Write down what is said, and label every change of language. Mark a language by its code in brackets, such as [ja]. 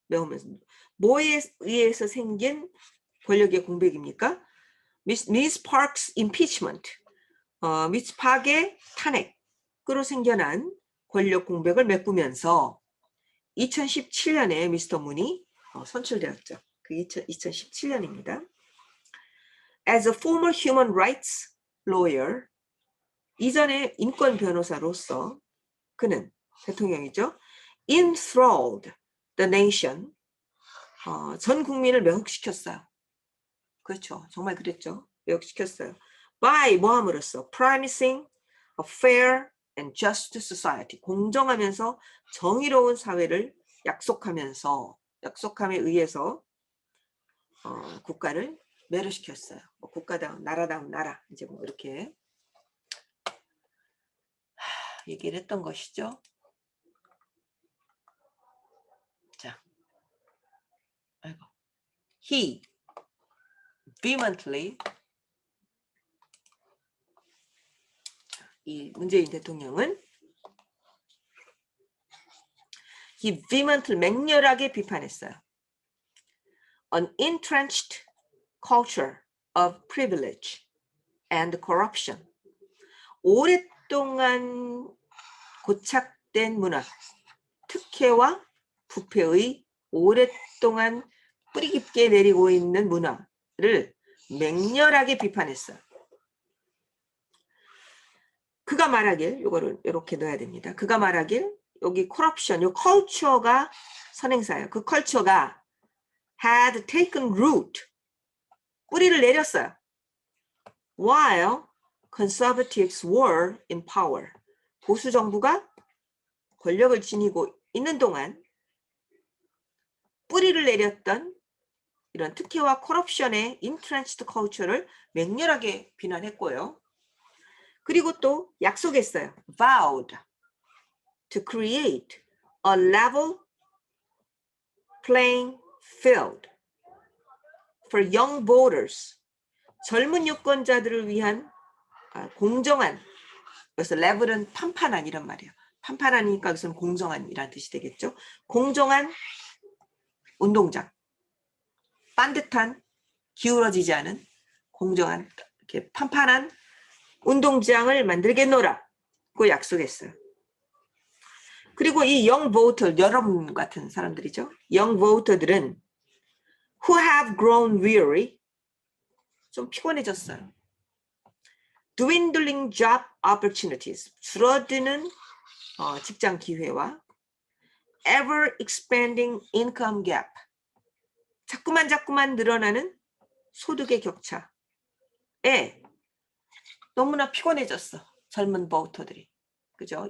[ko] 메우면서 뭐에 의해서 생긴 권력의 공백입니까? 미스 파크스 impeachment. 미스 파크의 탄핵으로 생겨난 권력 공백을 메꾸면서 2017년에 미스터 문이 선출되었죠. 그 2017년입니다. [en] As a former human rights lawyer, [ko] 이전에 인권 변호사로서 그는 대통령이죠. [en] Enthralled the nation, [ko] 전 국민을 매혹시켰어요. 그렇죠. 정말 그랬죠. 매혹시켰어요. By 뭐함으로써 [en] promising a fair and just society, [ko] 공정하면서 정의로운 사회를 약속함에 의해서 국가를 매료시켰어요. 국가다운 나라다운 나라, 이제 뭐 이렇게 얘기를 했던 것이죠. 자, 아이고. [en] He vehemently, [ko] 이 문재인 대통령은 [en] he vehemently, [ko] 맹렬하게 비판했어요. [en] An entrenched culture of privilege and corruption. [ko] 오랫동안 고착된 문화, 특혜와 부패의 오랫동안 뿌리 깊게 내리고 있는 문화를 맹렬하게 비판했어요. 그가 말하길, 이거를 이렇게 넣어야 됩니다. 그가 말하길, 여기 corruption, 이 컬처가 선행사예요. 그 컬처가 [en] had taken root, [ko] 뿌리를 내렸어요. [en] While conservatives were in power, [ko] 보수 정부가 권력을 지니고 있는 동안 뿌리를 내렸던 이런 특혜와 corruption의 entrenched culture를 맹렬하게 비난했고요. 그리고 또 약속했어요. [en] Vowed to create a level playing field for young voters. [ko] 젊은 유권자들을 위한 공정한, 그래서 level은 판판한 이런 말이에요. 판판하니까 여기서는 공정한이란 뜻이 되겠죠. 공정한 운동장. 반듯한, 기울어지지 않은 공정한, 이렇게 판판한 운동장을 만들겠노라고 약속했어요. 그리고 이 young voter, 여러분 같은 사람들이죠. [en] young voter들은 who have grown weary, [ko] 좀 피곤해졌어요. [en] dwindling job opportunities, [ko] 줄어드는 직장 기회와 [en] ever expanding income gap, [ko] 자꾸만 늘어나는 소득의 격차에 너무나 피곤해졌어. 젊은 보터들이. 그죠?